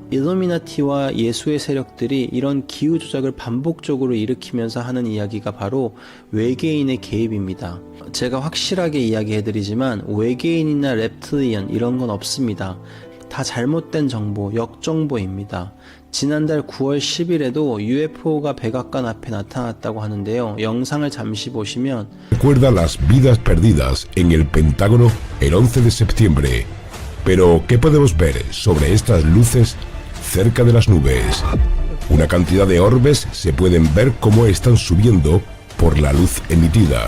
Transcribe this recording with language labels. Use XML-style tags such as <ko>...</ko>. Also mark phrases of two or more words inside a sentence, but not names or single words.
<ko>일루미나티와 예수의 세력들이 이런 기후 조작을 반복적으로 일으키면서 하는 이야기가 바로 외계인의 개입입니다. 제가 확실하게 이야기해드리지만 외계인이나 랩틸리언 이런 건 없습니다. 다 잘못된 정보, 역정보입니다. 지난달 9월 10일에도 UFO가 백악관 앞에 나타났다고 하는데요. 영상을 잠시 보시면</ko> <es>Recuerda las vidas perdidas en el Pentágono el 11 de septiembre. Pero, ¿qué podemos ver sobre estas luces cerca de las nubes. Una cantidad de orbes se pueden ver cómo están subiendo por la luz emitida.</es>